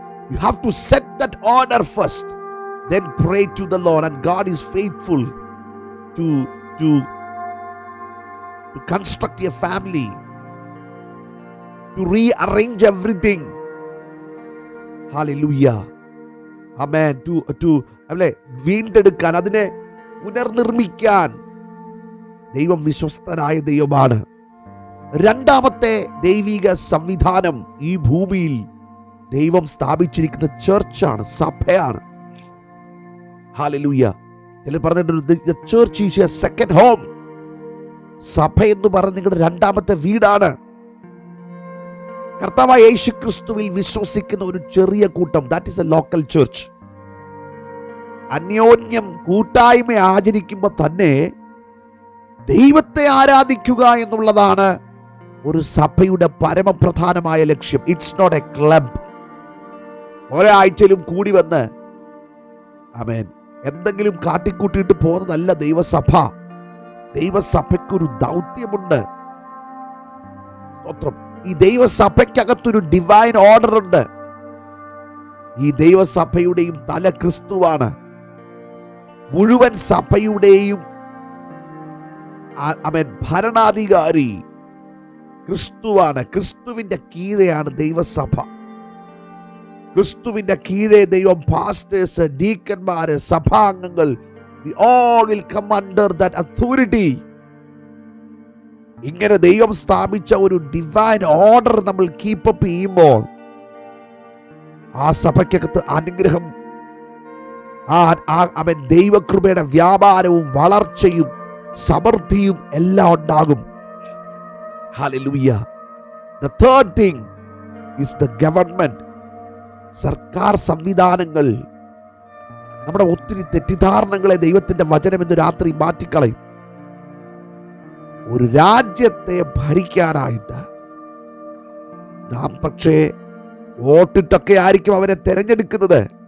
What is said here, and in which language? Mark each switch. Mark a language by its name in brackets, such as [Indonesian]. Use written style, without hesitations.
[English] You have to set that order first, then pray to the Lord, and God is faithful to construct your family, to rearrange everything. Hallelujah. Amen. [Malayalam] To വീണ്ടെടുക്കാൻ, അതിനെ പുനർനിർമ്മിക്കാൻ ദൈവം വിശ്വസ്തനായ ദൈവമാണ്. രണ്ടാമത്തെ ദൈവിക സംവിധാനം ഈ ഭൂമിയിൽ ദൈവം സ്ഥാപിച്ചിരിക്കുന്ന ചർച്ചാണ്, സഭയാണ്. ഹല്ലേലൂയ. ചിലർ പറഞ്ഞിട്ടുണ്ട് [English] the church is your second home. [Malayalam] സഭ എന്ന് പറഞ്ഞ നിങ്ങളുടെ രണ്ടാമത്തെ വീടാണ്. കർത്താവായ യേശു ക്രിസ്തുവിൽ വിശ്വസിക്കുന്ന ഒരു ചെറിയ കൂട്ടം, [English] That is a local church. [Malayalam] അന്യോന്യം കൂട്ടായ്മ ആചരിക്കുമ്പോൾ തന്നെ ദൈവത്തെ ആരാധിക്കുക എന്നുള്ളതാണ് ഒരു സഭയുടെ പരമപ്രധാനമായ ലക്ഷ്യം. [English] It's not a club. [Malayalam] ഒരാഴ്ചയിലും കൂടി വന്ന് ആമേൻ എന്തെങ്കിലും കാട്ടിക്കൂട്ടിയിട്ട് പോകുന്നതല്ല ദൈവസഭ. ദൈവസഭയ്ക്കൊരു ദൗത്യമുണ്ട്. സ്തോത്രം. ഈ ദൈവസഭയ്ക്കകത്തൊരു ഡിവൈൻ ഓർഡർ ഉണ്ട്. ഈ ദൈവസഭയുടെയും തല ക്രിസ്തുവാണ്. മുഴുവൻ സഭയുടെയും ഭരണാധികാരി ക്രിസ്തുവാണ്. ക്രിസ്തുവിന്റെ കീഴെയാണ് ദൈവസഭ. ക്രിസ്തുവിന്റെ കീഴെ ദൈവം pastors, ഡീക്കന്മാര്, സഭാംഗങ്ങൾ, [English] we all will come under that authority. [Malayalam] ഇങ്ങനെ ദൈവം സ്ഥാപിച്ച ഒരു ഡിവൈൻ ഓർഡർ നമ്മൾ കീപ്പപ്പ് ചെയ്യുമ്പോൾ ആ സഭയ്ക്കകത്ത് അനുഗ്രഹം, അവൻ ദൈവകൃപയുടെ വ്യാപാരവും വളർച്ചയും സമൃദ്ധിയും എല്ലാം ഉണ്ടാകും. [English] Hallelujah. The third thing is the government. [Malayalam] സർക്കാർ സംവിധാനങ്ങൾ. നമ്മുടെ ഒത്തിരി തെറ്റിദ്ധാരണകളെ ദൈവത്തിന്റെ വചനം ഇന്ന് രാത്രി മാറ്റിക്കളയും. ഒരു രാജ്യത്തെ ഭരിക്കാനായിട്ട് നാം പക്ഷേ വോട്ടിട്ടൊക്കെ ആയിരിക്കും അവരെ തെരഞ്ഞെടുക്കുന്നത്.